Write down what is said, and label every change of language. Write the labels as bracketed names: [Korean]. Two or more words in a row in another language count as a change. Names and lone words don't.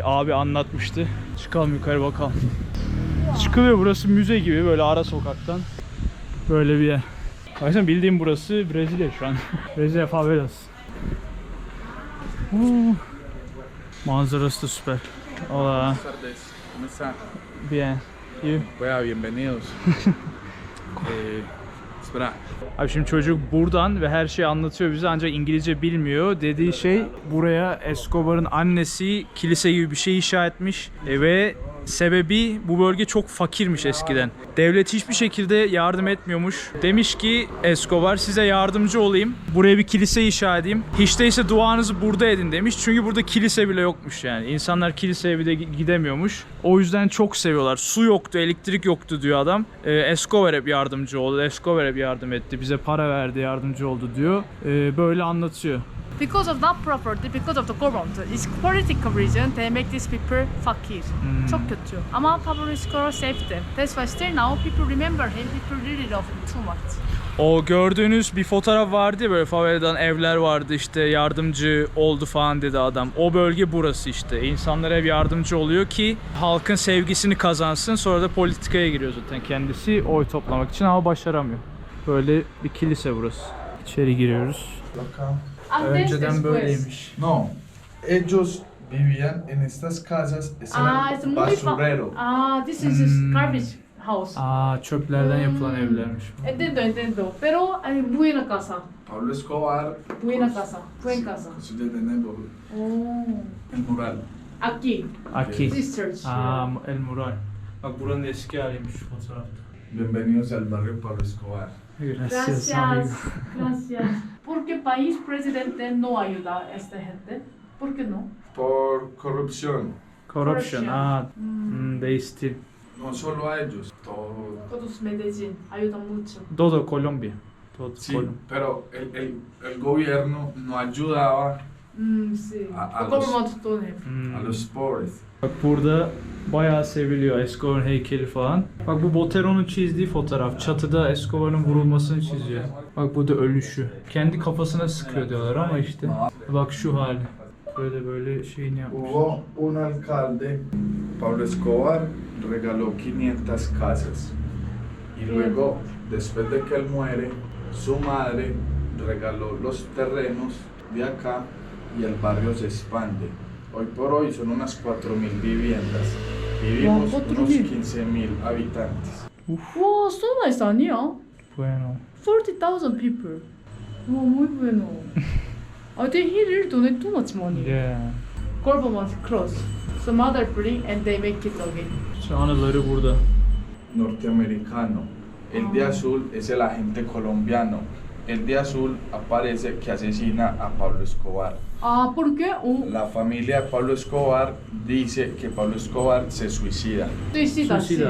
[Turkish] Abi anlatmıştı. Çıkalım yukarı bakalım. Çıkılıyor, burası müze gibi böyle ara sokaktan. Böyle bir yer. Baksana, bildiğim burası Brezilya şu an. Brezilya favelası. Manzarası da süper. [Spanish] Hola. Buenas tardes, ¿cómo están? Bien. You? Bueno, bienvenidos. Espera. [Turkish] Abi şimdi çocuk buradan ve her şeyi anlatıyor bize ancak İngilizce bilmiyor. Dediği şey, buraya Escobar'ın annesi kilise gibi bir şey inşa etmiş ve sebebi bu bölge çok fakirmiş eskiden. Devlet hiçbir şekilde yardım etmiyormuş. Demiş ki Escobar, size yardımcı olayım. Buraya bir kilise inşa edeyim. Hiç değilse duanızı burada edin demiş. Çünkü burada kilise bile yokmuş yani. İnsanlar kiliseye bile gidemiyormuş. O yüzden çok seviyorlar. Su yoktu, elektrik yoktu diyor adam. Escobar hep yardımcı oldu. Escobar hep yardım etti. Bize para verdi, yardımcı oldu diyor. Böyle anlatıyor. [English] Because of that property, because of the government, it's political reason they make these people fakir. [Turkish] Çok kötü. Ama Pablo Escobar [English] saved them. That's why still now people remember him. People really love him too much. [Turkish] O gördüğünüz bir fotoğraf vardı ya, böyle faveladan evler vardı, işte yardımcı oldu falan dedi adam. O bölge burası işte. İnsanlara hep yardımcı oluyor ki halkın sevgisini kazansın. Sonra da politikaya giriyor zaten kendisi oy toplamak için ama başaramıyor. Böyle bir kilise burası. İçeri giriyoruz. Önceden böyleymiş. [Spanish] No, ellos vivían en estas casas, Ah, era [English] it's muy [Spanish] basurero. [English] this is garbage house. [Turkish] Çöplerden yapılan evlermiş. [Spanish] Entiendo. Pero buena casa. Pablo Escobar, Buena casa. Buen casa. construyó de nuevo Oh. el mural. Aquí. Aquí. [English] This church. [Spanish] El mural. [Turkish] Bak buranın eski haliymiş şu fotoğrafta. [Spanish] Bienvenidos al barrio Pablo Escobar. Gracias. Gracias. ¿Por qué país presidente no ayuda a esta gente? ¿Por qué no? Por corrupción, [English] Corruption. Corruption. [Turkish] Değişti. [Spanish] no solo a ellos, todo. Todos Medellín ayudan mucho. Dodo, Colombia. Dodo, Sí, Colombia. pero el gobierno no ayudaba Sí. A [English] The [Spanish] los- [English] government don't have. [Spanish] a los pobres. [Turkish] Bak burada bayağı seviliyor Escobar'ın heykeli falan. Bak bu Botero'nun çizdiği fotoğraf. Çatıda Escobar'ın vurulmasını çiziyor. Bak bu da ölüşü. Kendi kafasına sıkıyor diyorlar ama işte. Bak şu hali. Böyle şeyini yapmış. [Spanish] Hubo un alcalde, Pablo Escobar, regaló 500 casas. Y luego, después de que él muere, su madre regaló los terrenos de acá y el barrio se expande. Hoy por hoy son unas 4.000 viviendas. Vivimos [English] Wow, 4.000. [Spanish] unos 15.000 habitantes. [English] Wow, so nice 아니야? [Spanish] Bueno. [English] 40,000 people. Wow, [Spanish] muy bueno. [English] They here donate too much money. Yeah. Government close. So mother bring and they make it again. [Turkish] Şu anıları burada. [Spanish] Norteamericano. El de azul es el agente colombiano. El de azul aparece que asesina a Pablo Escobar. Ah, ¿por qué? La familia de Pablo Escobar dice que Pablo Escobar se suicida. Suicida, Suicida.